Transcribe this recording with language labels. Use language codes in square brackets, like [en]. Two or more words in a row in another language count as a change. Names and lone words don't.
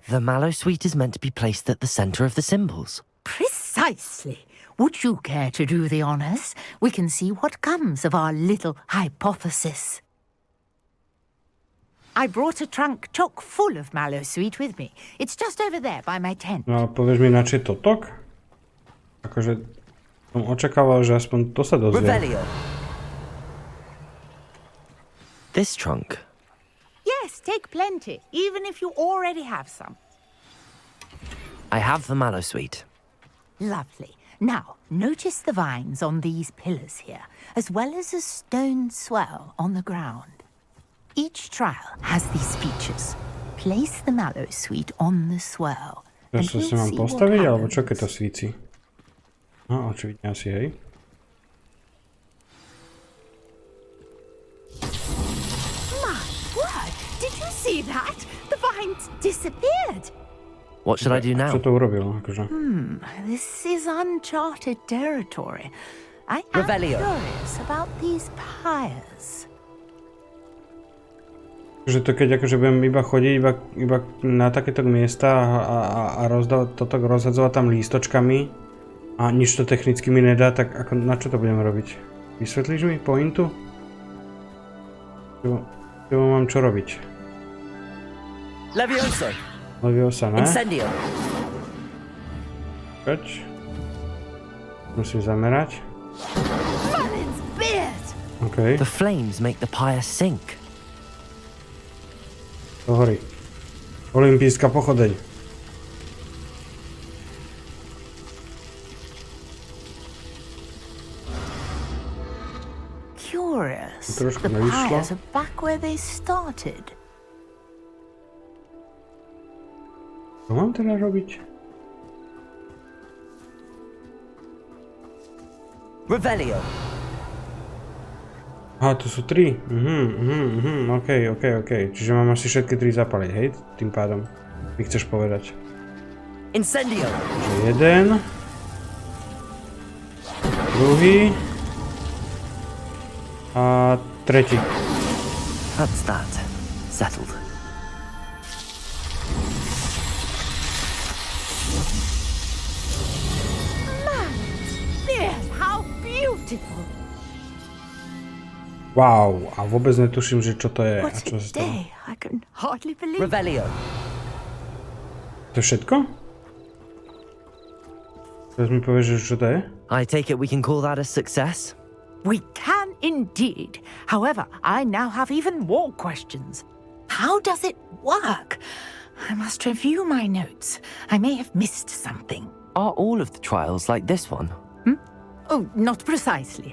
[en] The Mallowsweet is meant to be placed at the centre of the symbols. Precisely. Would you care to do the honours? We can see what comes of our little hypothesis. I brought a trunk chock full of Mallowsweet with me. It's just over there by my tent. [sk] No a povieš mi načo totok? Akože som očakával, že aspoň to sa dozvie. [en] Revelio. This trunk. Yes, take plenty, even if you already have some. I have the Mallowsweet. Lovely. Now, notice the vines on these pillars here, as well as a stone swirl on the ground. Each trial has these features. Place the Mallowsweet on the swirl. [sk] To sa si mám postaviť, alebo čo keď to svíci? No, očividne asi hej. [en] My word! Did you see that? The vines disappeared. What should I do now? [sk] Čo to urobil? Akože? [en] This is uncharted territory. I am curious about these pyres. [sk] Že to keď akože budem iba chodiť iba na takéto miesta a rozhadzovať tam lístočkami a nič to technicky mi nedá, tak ako, na čo to budem robiť? Vysvetlíš mi pointu? Čo mám čo robiť? Leviosa, ne? Kač. Musím zamerať. [en] Okay. The flames make the pyre sink. [sk] To horí. Olympijská pochodeň. [en] Curious. [sk] Trošku [en] The [sk] nevyšlo. [en] pyres are back where they started. [sk] Čo mám teda robiť? [en] Revelio. [sk] Aha, tu sú 3. OK. Čiže mám asi všetky 3 zapaliť, hej? Tým pádom. Mi chceš povedať. [en] Incendio. [sk] Čiže 1. Druhý. A tretí. [en] That's that. Settled. [sk] Wow, a vôbec netuším, že čo to je. A čo sa stalo. [en] Revelio. [sk] To je všetko? Teraz mi povieš, že čo to je? [en] I take it we can call that a success? We can indeed. However, I now have even more questions. How does it work? I must review my notes. I may have missed something. Are all of the trials like this one? Oh, not precisely.